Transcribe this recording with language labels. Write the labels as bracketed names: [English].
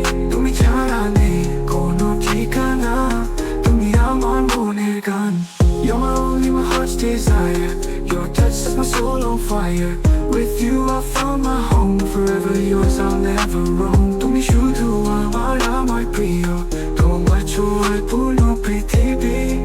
[Bangla] তুমি ছাড়া নেই কোনো ঠিকানা, তুমি আমার মনের গান। [English] You're my only, my heart's desire. Your touch sets my soul on fire. With you I found my home, forever yours, I'll never roam. [Bangla] তুমি শুধু আমার প্রিয়, তোমার ছোঁয়ায় পূর্ণ পৃথিবী।